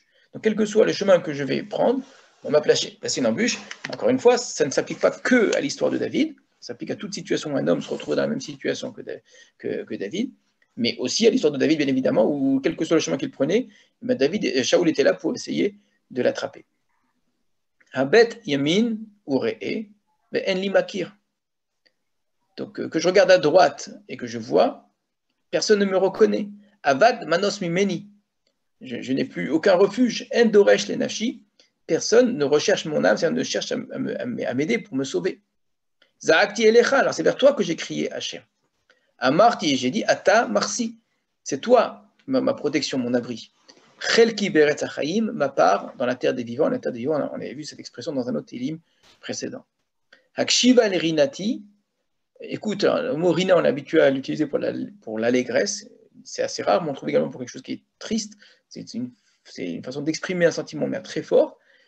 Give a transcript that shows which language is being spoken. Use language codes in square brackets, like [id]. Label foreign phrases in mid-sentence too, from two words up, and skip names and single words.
[fr] Donc, quel que soit le chemin que je vais prendre, on m'a placé une embûche. Encore une fois, ça ne s'applique pas que à l'histoire de David, ça s'applique à toute situation où un homme se retrouve dans la même situation que David, mais aussi à l'histoire de David, bien évidemment, où quel que soit le chemin qu'il prenait, Shaoul était là pour essayer de l'attraper. [he] הבט ימין וראה ואין מכיר. [fr] Donc, que je regarde à droite et que je vois, personne ne me reconnaît. [he] אבד מנוס ממני. [fr] Je n'ai plus aucun refuge. [he] אין דורש לנפשי. [fr] Personne ne recherche mon âme, c'est-à-dire ne cherche à m'aider pour me sauver. [he] זעקתי אליך. [fr] Alors c'est vers toi que j'ai crié, Hachem. Amarti, et j'ai dit, [he] אתה מחסי. [fr] C'est toi, ma protection, mon abri. [he] חלקי בארץ החיים, [fr] ma part dans la terre des vivants. La terre des vivants, on avait vu cette expression dans un autre télim précédent. [he] הקשיבה רנתי. [fr] Écoute, le mot rina, on est habitué à l'utiliser pour l'allégresse. C'est assez rare, mais on trouve également pour quelque chose qui est triste. C'est une façon d'exprimer un sentiment mais très fort.